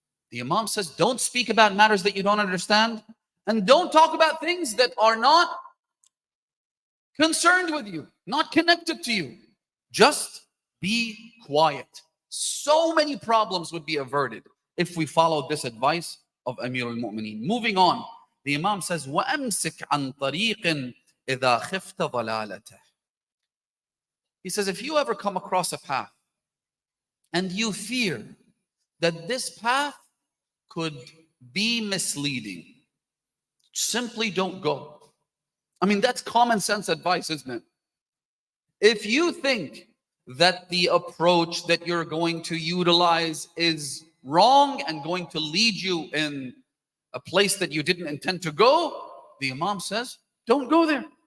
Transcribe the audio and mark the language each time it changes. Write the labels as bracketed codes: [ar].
[en] The Imam says, don't speak about matters that you don't understand, and don't talk about things that are not concerned with you, not connected to you. Just be quiet. So many problems would be averted if we followed this advice of Amir al-Mu'mineen. Moving on, the Imam says, [ar] وَأَمْسِكْ عَنْ طَرِيقٍ إِذَا خِفْتَ ضَلَالَتَهُ. [en] He says, if you ever come across a path and you fear that this path could be misleading, simply don't go. I mean, that's common sense advice, isn't it? If you think that the approach that you're going to utilize is wrong and going to lead you in a place that you didn't intend to go, the Imam says, don't go there.